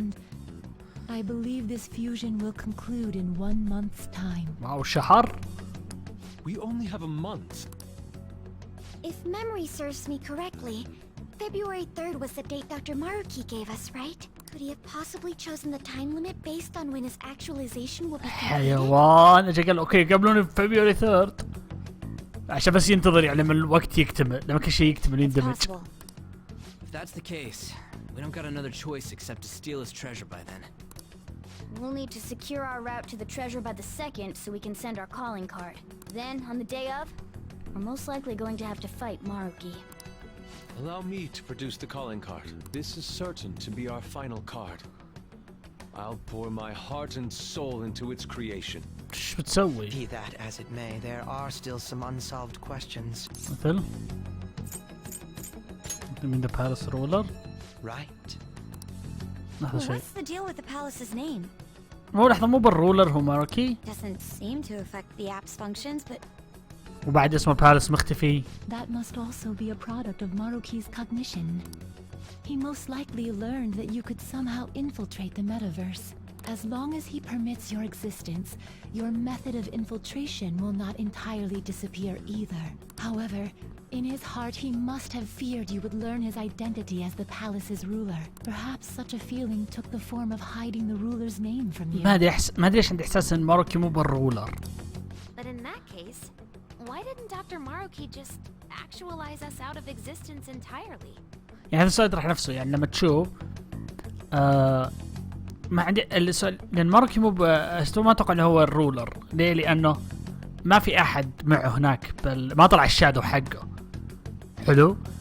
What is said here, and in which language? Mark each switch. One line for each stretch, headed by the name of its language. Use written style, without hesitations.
English: And I believe this fusion will conclude in 1 month's time.
Arabic: واو شهر.
English: We only have a month. If memory serves me correctly, February 3rd was the date Dr. Maruki gave us, right? Could he have possibly chosen the time limit based on when his actualization will be completed?
Arabic: حيوان اجى قال اوكي قبلوني بفبراير 3 عشان بس ينتظر يعني لما الوقت يكتمل، لما كل شيء يكتمل يندمج.
English: If that's the case, we don't got another choice except to steal his treasure by then. We'll need to secure our route to the treasure by the 2nd so we can send our calling card. Then, on the day of, we're most likely going to have to fight Maruki. Allow me to produce the calling card. This is certain to be our final card. I'll pour my heart and soul into its creation.
Arabic: ايش بتسوي؟
English: Be that as it may, there are still some unsolved questions.
Arabic: مثل من ذا بارس رولر.
English: Right.
Arabic: لحظة شوي.
English: What's the deal with the palace's name?
Arabic: مو لحظة مو بالرولر هو ماروكي.
English: Doesn't seem to affect the app's functions, but
Arabic: وبعد اسمه بارس مختفي.
English: That must also be a product of Maruki's cognition. He most likely learned that you could somehow infiltrate the metaverse. As long as he permits your existence, your method of infiltration will not entirely disappear either. However, in his heart he must have feared you would learn his identity as the palace's ruler. Perhaps such a feeling took the form of hiding the ruler's name from you.
Arabic: ما ادري ليش عندي احساس ان ماروكي مو بالرولر.
English: But in that case, why didn't Dr. Maruki just actualize us out of existence entirely?
Arabic: يعني هذا السؤال يطرح نفسه، يعني لما تشوف ما عندي السؤال، لان ماروكي مو ما اتوقع انه هو الرولر. ليه؟ لانه ما في احد معه هناك ما طلع الشادو حقه. حلو.